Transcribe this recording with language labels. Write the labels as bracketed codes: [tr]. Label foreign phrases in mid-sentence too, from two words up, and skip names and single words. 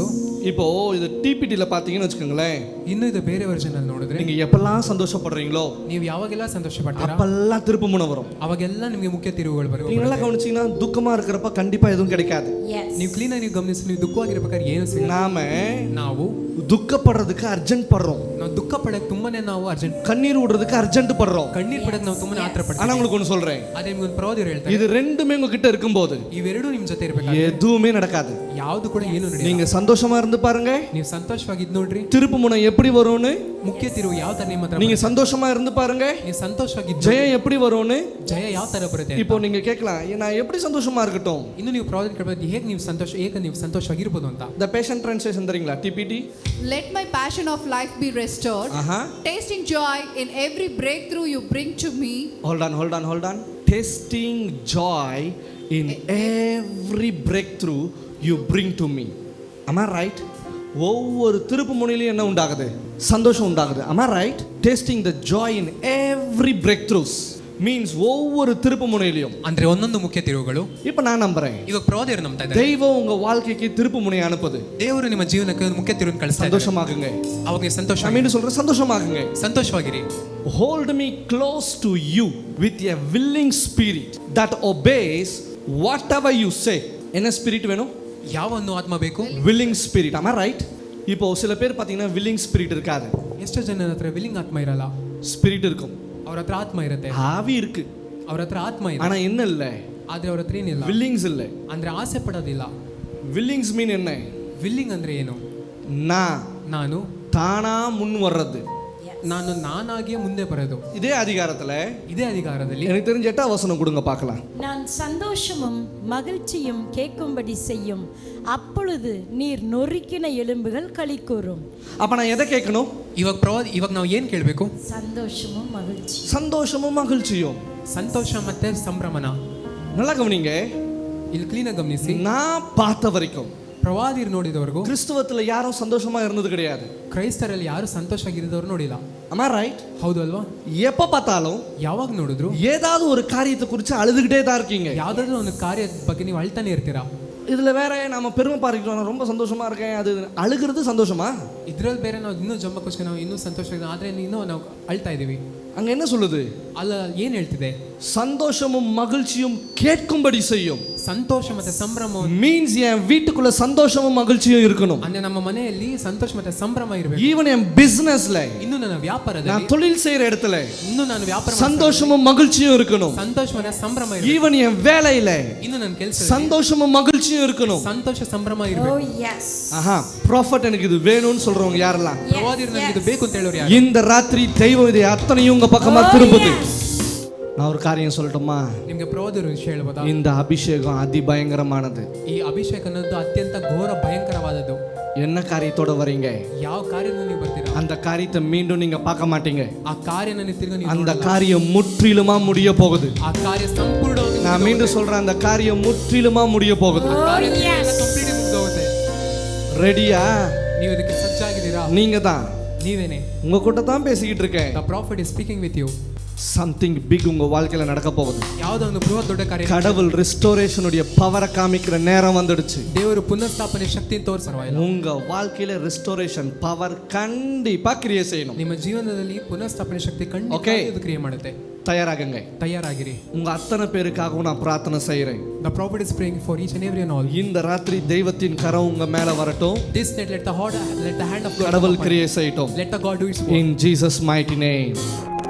[ta] இப்போ இது டிபிடில பாத்தீங்கன்னு வச்சுக்கோங்களேன், [kn] ಇನ್ನು ಇದು ಬೇರೆ ವರ್ಷನ್ ಅಲ್ಲಿ ನೋಡಿದ್ರೆ [ta] நீங்க எப்பெல்லாம் சந்தோஷப்படுறீங்களோ [kn] ನೀವು ಯಾವಾಗೆಲ್ಲ ಸಂತೋಷ ಪಡ್ತೀರಾ [ta] அப்பெல்லாம் திருப்பு முனை வரும். [kn] ಅವಾಗೆಲ್ಲ ನಿಮಗೆ ಮುಖ್ಯ ತಿರುವುಗಳು ಬರುತ್ತೆ. [ta] நீங்க நல்லா கவனிச்சீங்கன்னா துக்கமா இருக்கிறப்ப கண்டிப்பா எதுவும் கிடைக்காது. [kn] ನೀವು ಕ್ಲೀನ್ ಆಗಿ ಗಮನಿಸಿ, ನೀವು ದುಃಖವಾಗಿರ್ಬೇಕಾದ್ರೆ ಏನು ಸಿಗಲ್ಲ. ನಾವು [ta] துக்கப்படுறதுக்கு அர்ஜென்ட் படுறோம். [kn] ನಾವು ದುಃಖ ಪಡಕ್ಕೆ ತುಂಬಾನೇ ನಾವು ಅರ್ಜೆಂಟ್, [ta] கண்ணீர் விடுறதுக்கு அர்ஜென்ட் படுறோம். [kn] ಕಣ್ಣೀರ್ ಪಡಕ್ಕೆ ನಾವು ತುಂಬಾನೇ ಆತರ ಪಡ್ತೀವಿ. [ta] ஆனா உங்களுக்கு ஒன்று சொல்றேன், [kn] ಅದೇ ನಿಮ್ಗೆ ಒಂದು ಪ್ರವಾದಿಯರು ಹೇಳ್ತಾರೆ, [ta] இது ரெண்டுமே உங்ககிட்ட இருக்கும்போது [kn] ಇವೆರಡೂ ನಿಮ್ಮ ಜೊತೆ ಇರಬೇಕಾದ್ರೆ [ta] எதுவுமே நடக்காது. [kn] ಯಾವುದು ಕೂಡ ಏನು ನಡೆಯಲ್ಲ. [ta] நீங்க சந்தோஷமா இருந்து பாருங்க, [kn] ನೀವು ಸಂತೋಷವಾಗಿದ್ದು ನೋಡ್ರಿ, [ta] திருப்பு முனை எப்படி வரும்னு. [kn] ಮುಖ್ಯ ತಿರುವು ಯಾವ ತರ ನಿಮ್ಮ ಹತ್ರ. [ta] நீங்க சந்தோஷமா இருந்து பாருங்க, [kn] ನೀವು ಸಂತೋಷವಾಗಿದ್ದು [ta] ஜெயம் எப்படி வரும்னு. [kn] ಜಯ ಯಾವ ತರ ಬರುತ್ತೆ. [ta] இப்போ நீங்க கேட்கலாம், நான் எப்படி சந்தோஷமா இருக்கட்டும்? [kn] ಇನ್ನು ನೀವು ಪ್ರವಾದಿ ಕೇಳಬಹುದು, ಹೇಗೆ ನೀವು ಸಂತೋಷ, ಹೇಗೆ ನೀವು ಸಂತೋಷವಾಗಿರ್ಬೋದು ಅಂತ. [ta] The Passion Translation தெரியுங்களா? TPT. [en] Let my passion of life be restored. Tasting joy in every breakthrough you bring to me. Hold on. Tasting joy in every breakthrough you bring to me. Am I right? [ta] ஒவ்வொரு திருப்பு முனையிலும் என்ன உண்டாகுது? சந்தோஷம் உண்டாகுது. [en] Am I right? Tasting the joy in every breakthroughs means [ta] ஒவ்வொரு திருப்பு முனையிலும். [kn] ಅಂದ್ರೆ ಒಂದೊಂದು ಮುಖ್ಯ ತಿರುವುಗಳು. [ta] இப்போ நான் நம்புறேன், [kn] ಇವಾಗ ಪ್ರವಾದಿಯರು ನಂಬ್ತಾ ಇದ್ದಾರೆ, [ta] தெய்வம் உங்க வாழ்க்கைக்கு திருப்பு முனை அனுப்புது. [kn] ದೇವರು ನಿಮ್ಮ ಜೀವನಕ್ಕೆ ಒಂದು ಮುಖ್ಯ ತಿರುವನ್ನು ಕಳಿಸ್ತಾ ಇದ್ದಾರೆ. [ta] சந்தோஷமாகுங்க. [kn] ಅವಾಗ ನೀವು ಸಂತೋಷ, [ta] நான் மீண்டும் சொல்றேன், சந்தோஷமாகுங்க. [kn] ಸಂತೋಷವಾಗಿರಿ. [en] Hold me close to you with a willing spirit that obeys whatever you say. [ta] என்ன ஸ்பிரிட் வேணும்? [kn] ಯಾವ ಒಂದು ಆತ್ಮ ಬೇಕು? [en] willing spirit. Am I right? [ta] இப்போ சில பேர் பாத்தீங்கன்னா [en] willing spirit [ta] இருக்காது. [kn] ಎಷ್ಟು ಜನರ ಹತ್ರ ವಿಲ್ಲಿಂಗ್ ಆತ್ಮ ಇರಲ್ಲ. [ta] ஸ்பிரிட் இருக்கும், [kn] ಅವ್ರ ಹತ್ರ ಆತ್ಮ ಇರುತ್ತೆ, [ta] ஆவி இருக்கு, [kn] ಅವ್ರ ಹತ್ರ ಆತ್ಮ ಇದೆ, [ta] ஆனா என்ன இல்ல? [kn] ಆದ್ರೆ ಅವ್ರ ಹತ್ರ ಏನಿಲ್ಲ, [ta] willings இல்ல. [kn] ಅಂದ್ರೆ ಆಸೆ ಪಡೋದಿಲ್ಲ. [en] willings mean [ta] என்ன? [kn] ವಿಲ್ಲಿಂಗ್ ಅಂದ್ರೆ ಏನು? ನಾನು [ta] தானா முன் வர்றது. [kn] ನಾನು ನಾನಾಗಿಯೇ ಮುಂದೆ ಬರೋದು. [ta] இதே அதிகாரத்தில் எனக்கு தெரிஞ்ச 8வது வசனம் கொடுங்க பார்க்கலாம். நான் சந்தோஷமும் மகிழ்ச்சியும் கேட்கும்படி செய்யும், அப்பொழுது நீர் நொறுக்கின எலும்புகள் களி கூறும். அப்ப நான் எதை கேட்கணும்? [kn] ಇವಾಗ ನಾವು ಏನ್ ಕೇಳಬೇಕು? [ta] சந்தோஷமும் மகிழ்ச்சி. சந்தோஷமும் மகிழ்ச்சியும். [kn] ಸಂತೋಷ ಮತ್ತೆ ಸಂಭ್ರಮನ. [ta] நல்லா கவனிங்க, [kn] ಇಲ್ಲಿ ಕ್ಲೀನ್ ಆಗಿ ಗಮನಿಸಿ. [ta] நான் பார்த்த வரைக்கும் [kn] ಪ್ರವಾದಿರು ನೋಡಿದವರೆಗೂ [ta] கிறிஸ்துவத்துல யாரும் சந்தோஷமா இருந்தது கிடையாது. [kn] ಕ್ರೈಸ್ತರಲ್ಲಿ ಯಾರು ಸಂತೋಷವಾಗಿರೋದವ್ರು ನೋಡಿಲ್ಲ. [en] Am I right? [kn] ಹೌದು ಅಲ್ವಾ? [ta] எப்ப பார்த்தாலும் [kn] ಯಾವಾಗ ನೋಡಿದ್ರು [ta] ஏதாவது ஒரு காரியத்தை குறித்து அழுதுகிட்டே தான் இருக்கீங்க. [kn] ಯಾವ್ದಾದ್ರು ಒಂದು ಕಾರ್ಯದ ಬಗ್ಗೆ ನೀವು ಅಳ್ತಾನೆ ಇರ್ತೀರಾ. [ta] இதுல வேற நாம பெருமை பாருக்கிறோம், நான் ரொம்ப சந்தோஷமா இருக்கேன், அது அழுகிறது சந்தோஷமா? [kn] ಇದ್ರಲ್ಲಿ ಬೇರೆ ನಾವು ಇನ್ನೂ ಜಂಬಕ್ಕೋಸ್ಕರ ನಾವು ಇನ್ನೂ ಸಂತೋಷ, ಆದ್ರೆ ಇನ್ನೂ ನಾವು ಅಳ್ತಾ ಇದೀವಿ. [ta] அங்க என்ன சொல்லுது? [kn] ಅಲ್ಲ, ಏನ್ ಹೇಳ್ತಿದೆ? [ta] சந்தோஷமும் மகிழ்ச்சியும் கேட்கும்படி செய்யும். [kn] ಸಂತೋಷ ಮತ್ತೆ ಸಂಭ್ರಮ [ta] மீன்ஸ் என் வீட்டுக்குள்ள சந்தோஷமும் மகிழ்ச்சியும் இருக்கணும். [kn] ಅಂದ್ರೆ ನಮ್ಮ ಮನೆಯಲ್ಲಿ ಸಂತೋಷ ಮತ್ತೆ ಸಂಭ್ರಮ ಇರಬೇಕು. [ta] ஈவன் என் பிசினஸ்ல, [kn] ಇನ್ನು ನನ್ನ ವ್ಯಾಪಾರದಲ್ಲಿ, [ta] நான் தொழில் செய்யற இடத்துல [kn] ಇನ್ನು ನಾನು ವ್ಯಾಪಾರ [ta] சந்தோஷமும் மகிழ்ச்சியும் இருக்கணும். [kn] ಸಂತೋಷ ಮತ್ತೆ ಸಂಭ್ರಮ ಇರಬೇಕು. [ta] ஈவன் என் வேலையில [kn] ಇನ್ನು ನನ್ನ ಕೆಲಸ [ta] சந்தோஷமும் மகிழ்ச்சியும் இருக்கணும். [kn] ಸಂತೋಷ ಸಂಭ್ರಮ ಇರಬೇಕು. [en] Oh yes. [ta] ஆஹா, ப்ராஃபட் எனக்கு இது வேணும்னு சொல்றவங்க யாரெல்லாம்? [kn] ಪ್ರವಾದಿರು ನನಗೆ ಇದು ಬೇಕು ಅಂತ ಹೇಳೋರು ಯಾರು? [ta] இந்த ராத்திரி தெய்வம் இதை அத்தனையும் உங்க பக்கமா திரும்புது. நான் ஒரு காரியம் சொல்லட்டுமா? [kn] ನಿಮಗೆ ಪ್ರವಾದಿರು ವಿಷಯ ಹೇಳ್ಬೋದಾ? [ta] இந்த அபிஷேகம் அதி பயங்கரமானது. [kn] ಈ ಅಭಿಷೇಕ ಅನ್ನೋದು ಅತ್ಯಂತ ಘೋರ ಭಯಂಕರವಾದದ್ದು. [ta] என்ன காரியத்தோட வரீங்க? [kn] ಯಾವ ಕಾರ್ಯನ ನೀವು ಬರ್ತೀರಾ, [ta] அந்த காரியத்தை மீண்டும் நீங்க பார்க்க மாட்டீங்க. [kn] ಆ ಕಾರ್ಯನ ನೀವು ತಿರ್ಗ ನೀವು [ta] அந்த காரியம் முற்றிலுமா முடிய போகுது. [kn] ಆ ಕಾರ್ಯ ಸಂಪೂರ್ಣವಾಗಿ [ta] நான் மீண்டும் சொல்றேன், அந்த காரியம் முற்றிலுமா முடிய போகுது. [kn] ಕಂಪ್ಲೀಟ್ ಮುಗ್ದೋಗುತ್ತೆ. [ta] ரெடியா? [kn] ನೀವು ಇದಕ್ಕೆ ಸಜ್ಜಾಗಿದ್ದೀರಾ? [ta] நீங்க தான். [kn] ನೀವೇನೆ. [ta] உங்க கூட தான் பேசிக்கிட்டு இருக்கேன். [en] The prophet is speaking with you. something big [ta] உங்க வாழ்க்கையில நடக்க போகுது. [kn] ಯಾವುದೋ ಒಂದು ಬೃಹತ್ ದೊಡ್ಡ ಕಾರ್ಯ [ta] கடவுள் ரெஸ்டோரேஷனுடைய பவரை காமிக்கிற நேரம் வந்துடுச்சு. [kn] ದೇವರು ಪುನಃಸ್ಥಾಪನೆ ಶಕ್ತಿಯನ್ನು ತೋರಿಸರ್ವಾಯಿಲ್ಲ. [ta] உங்க வாழ்க்கையில [en] restoration power [ta] கண்டிப்பா கிரியே செய்யணும். [kn] ನಿಮ್ಮ ಜೀವನದಲ್ಲಿ ಪುನಃಸ್ಥಾಪನೆ ಶಕ್ತಿ ಖಂಡಿತವಾಗಿ ಅದು ಕ್ರಿಯೆ ಮಾಡುತ್ತೆ. [ta] தயாராகுங்க. [kn] ತಯಾರಾಗಿರಿ. [ta] உங்க அத்தனை பேருக்காகவும் நான் பிரார்த்தனை செய்றேன். [en] The prophet is praying for each and every and all. [ta] இந்த ராத்திரி தெய்வத்தின் கரம் உங்க மேல வரட்டும். [en] This night let the hand of God [ta] கடவுள் கிரியே செய்யட்டும். [en] let the God do its work. In Jesus mighty name.